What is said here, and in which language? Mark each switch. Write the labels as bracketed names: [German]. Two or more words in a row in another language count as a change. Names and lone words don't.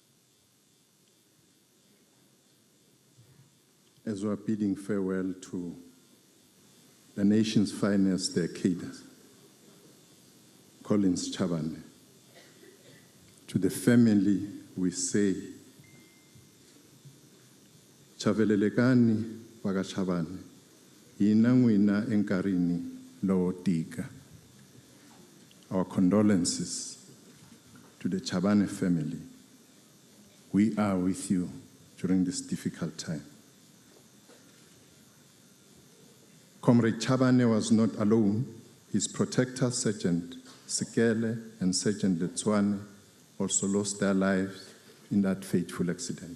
[English] As we are bidding farewell to the nation's finest, the Ohm Collins Chabane, to the family we say, [Tsonga] Chavelelekani waka Chabane, hina n'wina enkarini lowo tika. [English] Our condolences to the Chabane family. We are with you during this difficult time. Comrade Chabane was not alone. His protector, Sergeant Sikele and Sergeant Letswane, also lost their lives in that fateful accident.